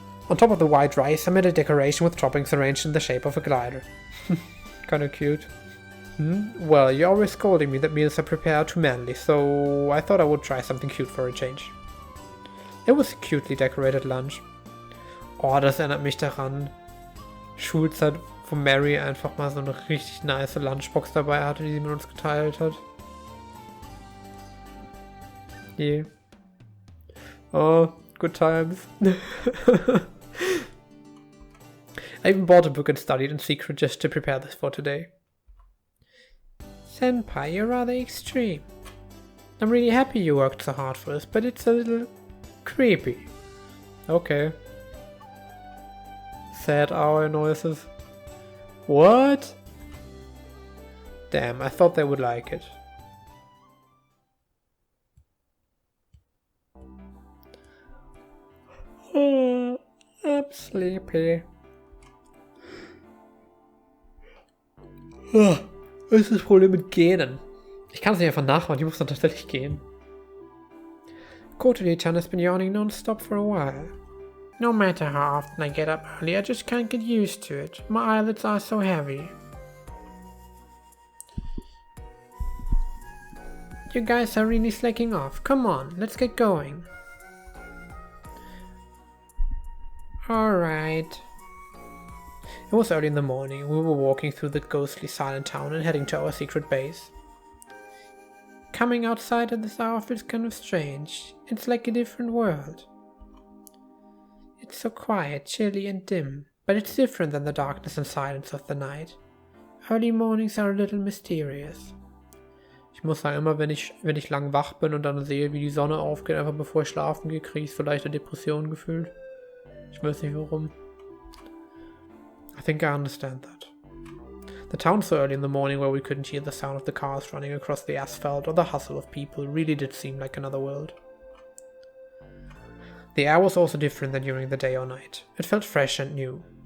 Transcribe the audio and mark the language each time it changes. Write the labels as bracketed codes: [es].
[en] On top of the white rice, I made a decoration with toppings arranged in the shape of a glider. Kinda cute. Well, you're always scolding me that meals are prepared too manly, so I thought I would try something cute for a change. It was a cutely decorated lunch. [de] Oh, das erinnert mich daran. Schulzeit, wo Mary einfach mal so eine richtig nice Lunchbox dabei hatte, die sie mit uns geteilt hat. [en] Yeah. Oh, good times. I even bought a book and studied in secret just to prepare this for today. Senpai, you're rather extreme. I'm really happy you worked so hard for this, but it's a little creepy. Okay. Sad hour noises. What? Damn, I thought they would like it. Oh, I'm sleepy. [de] Oh, was ist das Problem mit Genen? Ich kann es nicht einfach nachmachen, ich muss dann tatsächlich gehen. [en] Kotori-chan has been yawning non-stop for a while. No matter how often I get up early, I just can't get used to it. My eyelids are so heavy. You guys are really slacking off. Come on, let's get going. Alright. It was early in the morning. We were walking through the ghostly silent town and heading to our secret base. Coming outside at this hour feels kind of strange. It's like a different world. It's so quiet, chilly and dim, but it's different than the darkness and silence of the night. Early mornings are a little mysterious. [de] Ich muss sagen, immer wenn ich lang wach bin und dann sehe, wie die Sonne aufgeht, einfach bevor ich schlafen gehe, kriege ich so leichte Depressionen gefühlt. Ich weiß nicht warum. [en] I think I understand that. The town so early in the morning where we couldn't hear the sound of the cars running across the asphalt or the hustle of people really did seem like another world. The air was also different than during the day or night. It felt fresh and new.